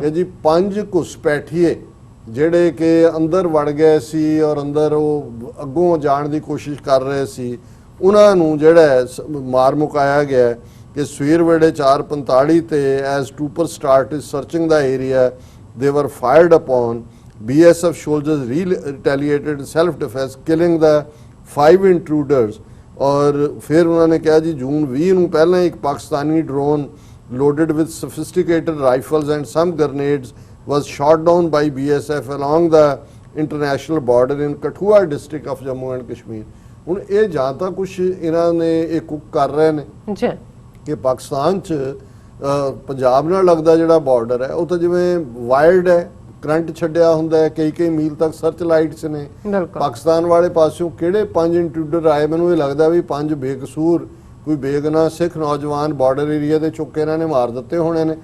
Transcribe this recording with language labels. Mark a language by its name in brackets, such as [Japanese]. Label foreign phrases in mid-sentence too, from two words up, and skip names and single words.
[Punjabi] ਕਿ ਜੀ 5 ਘੁਸਪੈਠੀਏ ਜਿਹੜੇ ਕਿ ਅੰਦਰ ਵੜ ਗਏ ਸੀ ਔਰ ਅੰਦਰ ਉਹ ਅੱਗੋਂ ਜਾਣ ਦੀ ਕੋਸ਼ਿਸ਼ ਕਰ ਰਹੇ ਸੀ, ਉਹਨਾਂ ਨੂੰ ਜਿਹੜਾ ਮਾਰ ਮੁਕਾਇਆ ਗਿਆ ਕਿ ਸਵੇਰ ਵੇਲੇ 4:45 ਤੇ [English] as trooper start searching the area they were fired upon BSF soldiers retaliated self defense killing the 5 intruders। [Punjabi] ਔਰ ਫਿਰ ਉਹਨਾਂ ਨੇ ਕਿਹਾ ਜੀ ਜੂਨ 20 ਨੂੰ ਪਹਿਲਾਂ ਇੱਕ ਪਾਕਿਸਤਾਨੀ ਡਰੋਨ [English] loaded with sophisticated rifles and some grenades was shot down by BSF along the international border in Kathua district of Jammu and Kashmir। [Punjabi] ਹੁਣ ਇਹ ਜਾਂ ਤਾਂ ਕੁਛ ਇਹਨਾਂ ਨੇ ਇਹ ਕੁੱਕ ਕਰ ਰਹੇ ਨੇ ਜੀ ਕਿ ਪਾਕਿਸਤਾਨ 'ਚ ਪੰਜਾਬ ਨਾਲ ਲੱਗਦਾ ਜਿਹੜਾ ਬਾਰਡਰ ਹੈ ਉਹ ਤਾਂ ਜਿਵੇਂ ਵਾਈਲਡ ਹੈ, ਕਰੰਟ ਛੱਡਿਆ ਹੁੰਦਾ ਹੈ, ਕਈ ਮੀਲ ਤੱਕ [English] search lights [Punjabi] ਨੇ। ਬਿਲਕੁਲ ਪਾਕਿਸਤਾਨ ਵਾਲੇ ਪਾਸਿਓਂ ਕਿਹੜੇ 5 ਇੰਟਰੂਡਰ ਆਏ, ਮੈਨੂੰ ਇਹ ਲੱਗਦਾ ਵੀ 5 ਬੇਕਸੂਰ ਕੋਈ ਬੇਗੁਨਾਹ ਸਿੱਖ ਨੌਜਵਾਨ ਬਾਰਡਰ ਏਰੀਆ ਦੇ ਚੁੱਕ ਕੇ ਇਹਨਾਂ ਨੇ ਮਾਰ ਦਿੱਤੇ ਹੋਣੇ ਨੇ।